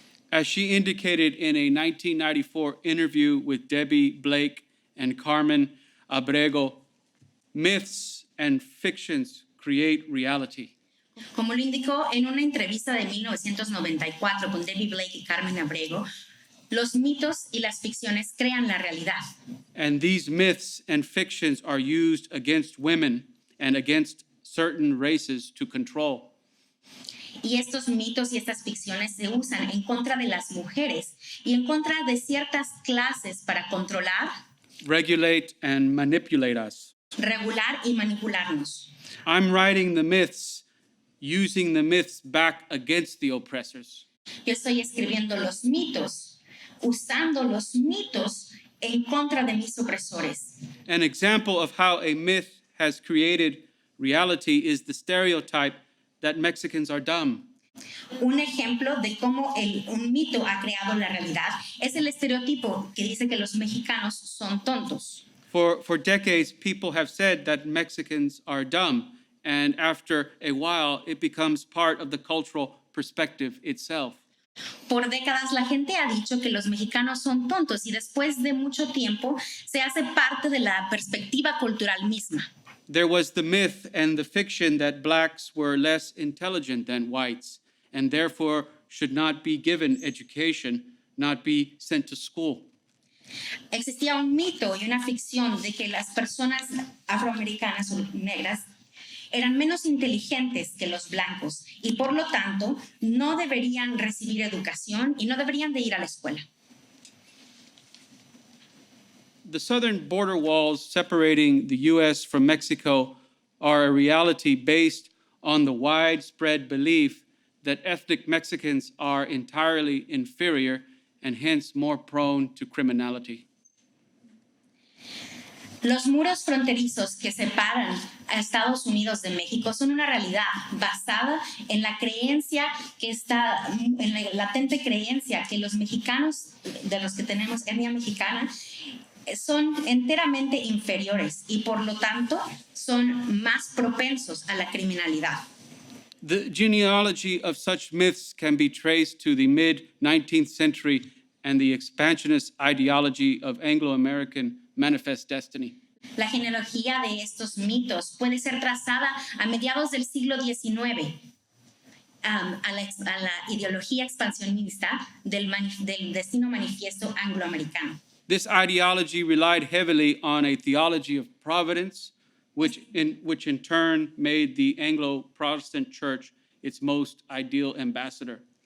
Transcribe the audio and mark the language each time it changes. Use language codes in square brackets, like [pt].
[en] As she indicated in a 1994 interview with Debbie Blake and Carmen Abrego, myths and fictions create reality. [es] Como lo indicó en una entrevista de 1994 con Debbie Blake y Carmen Abrego, los mitos y las ficciones crean la realidad. [en] And these myths and fictions are used against women and against certain races to control. [es] Y estos mitos y estas ficciones se usan en contra de las mujeres y en contra de ciertas clases para controlar, [en] regulate, and manipulate us. [es] Regular y manipularnos. [en] I'm writing the myths, using the myths back against the oppressors. [es] Yo estoy escribiendo los mitos, usando los mitos en contra de mis opresores. [en] An example of how a myth has created reality is the stereotype that Mexicans are dumb. [es] Un ejemplo de cómo un mito ha creado la realidad es el estereotipo que dice que los mexicanos son tontos. [en] For decades, people have said that Mexicans are dumb, and after a while, it becomes part of the cultural perspective itself. [es] Por décadas la gente ha dicho que los mexicanos son tontos y después de mucho tiempo se hace parte de la perspectiva cultural misma. [en] There was the myth and the fiction that blacks were less intelligent than whites and therefore should not be given education, not be sent to school. [es] Existía un mito y una ficción de que las personas afroamericanas o negras eran menos inteligentes que los blancos y por lo tanto no deberían recibir educación y no deberían de ir a la escuela. [en] The southern border walls separating the U.S. from Mexico are a reality based on the widespread belief that ethnic Mexicans are entirely inferior and hence more prone to criminality. [es] Los muros fronterizos que separan a Estados Unidos de México son una realidad basada en la creencia que está, en la latente creencia que los mexicanos, de los que tenemos etnia mexicana, son enteramente inferiores y por lo tanto son más propensos a la criminalidad. [en] The genealogy of such myths can be traced to the mid-19th century and the expansionist ideology of Anglo-American manifest destiny. [es] La genealogía de estos mitos puede ser trazada a mediados del siglo XIX a la ideología expansionista del destino manifiesto angloamericano. [en] This ideology relied heavily on a theology of providence, which in turn made the Anglo-Protestant Church its most ideal ambassador.